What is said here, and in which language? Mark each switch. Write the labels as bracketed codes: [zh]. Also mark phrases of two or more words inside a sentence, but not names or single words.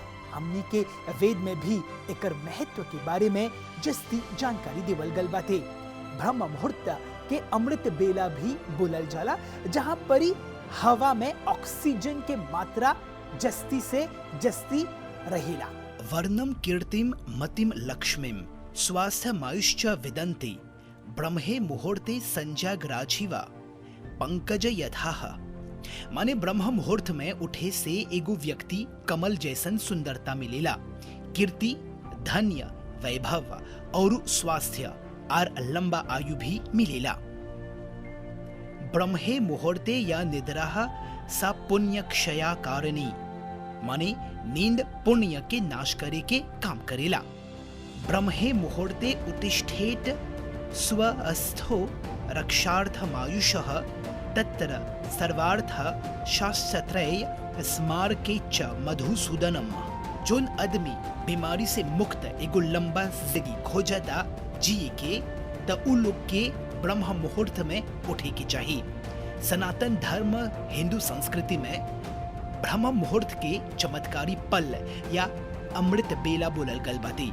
[bho] हमनी के वेद में भी एकर महत्व के बारे में जस्ती जानकारी देवल गल बाटे। ब्रह्म मुहूर्त के अमृत बेला भी बोलल जाला, जहां परी हवा में ऑक्सीजन के मात्रा जस्ती से जस्ती रहेला। [sa] वर्णम कीर्तिम मतिम लक्ष्मीम स्वास्थ्य मायुश्च विदन्ति ब्रह्मे मुहूर्ते संजाग्राजीवा पंकज यथाह। [bho] माने ब्रह्म मुहूर्त में उठे से एगो व्यक्ति कमल जैसन सुंदरता मिलेला। कीर्ति, धन्य, वैभव और स्वास्थ्य और लंबा आयु भी मिलेला। [sa] ब्रह्मे मुहूर्ते या निद्रा सा पुण्य क्षया कारणी, [bho] माने नींद पुण्य के नाश करे के काम करेला। [sa] ब्रह्मे मुहूर्ते उत्तिष्ठेत स्वस्थो रक्षार्थमायुषः तत्र सर्वार्थ शास्त्रत्रय स्मारके च मधुसूदनम। [bho] जोन आदमी बीमारी से मुक्त एगो लंबा जिंदगी खोजता जिए के त उ लोग के ब्रह्म मुहूर्त में उठे की चाहिए। सनातन धर्म हिंदू संस्कृति में ब्रह्म मुहूर्त के चमत्कारी पल या अमृत बेला बोलल गल बाटे।